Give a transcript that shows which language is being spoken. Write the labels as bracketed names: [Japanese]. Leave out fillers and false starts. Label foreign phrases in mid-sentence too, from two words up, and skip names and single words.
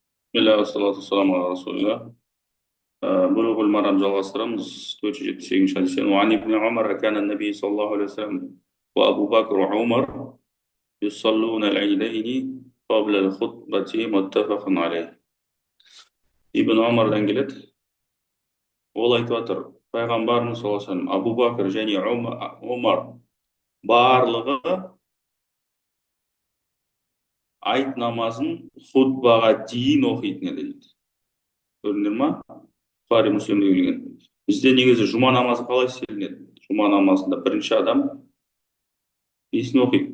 [Arabic] بسم الله، والصلاة والسلام على رسول الله. [Kazakh] Bulughul Maram жалғастырамыз. 478 хадистен. [Arabic] وعن ابن عمر كان النبي صلى الله عليه وسلم وأبو بكر وعمر يصلون العيدين قبل الخطبة متفق عليه. [Kazakh] Ибн Омардан келеді. Ол айтып жатыр, пайғамбарымыз [Arabic] صلى الله عليه وسلم, [Kazakh] Абу Бакр және Омар барлығы айт намазын хутбаға дейін оқитын еді дейді. Көрдіңдер ма? Бұхари Муслимде келген. Бізде негізі жұма намазы қалай істелінеді? Жұма намазында бірінші адам несін оқиды?